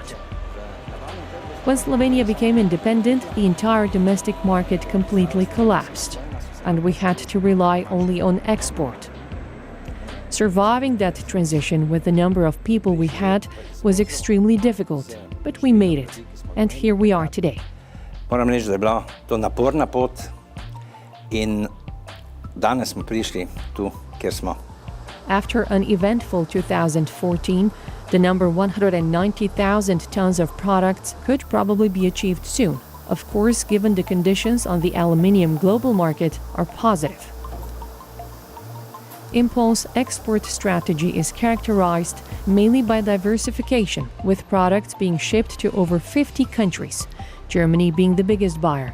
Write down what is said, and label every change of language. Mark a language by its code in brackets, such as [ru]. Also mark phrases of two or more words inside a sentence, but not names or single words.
[en] When Slovenia became independent, the entire domestic market completely collapsed, and we had to rely only on export. Surviving that transition with the number of people we had was extremely difficult, but we made it, and here we are today. [sl] Moram reči, da je bila to naporna pot in danes smo prišli tu, kjer smo. [en] After an eventful 2014, the number 190,000 tons of products could probably be achieved soon, of course, given the conditions on the aluminium global market are positive. Impol's export strategy is characterized mainly by diversification, with products being shipped to over 50 countries, Germany being the biggest buyer.